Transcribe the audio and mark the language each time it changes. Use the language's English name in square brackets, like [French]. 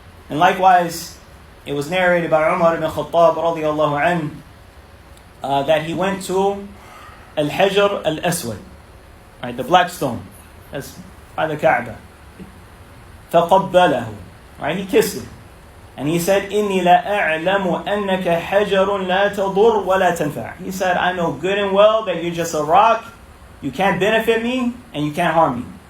[English] And likewise, it was narrated by Umar ibn Khattab radiallahu anhu that he went to al-Hajar al-Aswad, right, the black stone, that's by the Kaaba. [Arabic] فَقَبَّلَهُ, [English] right, he kissed it. And he said, [Arabic] إِنِّي لَا أَعْلَمُ أَنَّكَ حَجَرٌ لَا تَضُرُّ وَلَا تَنْفَعُ. [English] He said, I know good and well that you're just a rock, you can't benefit me, and you can't harm me.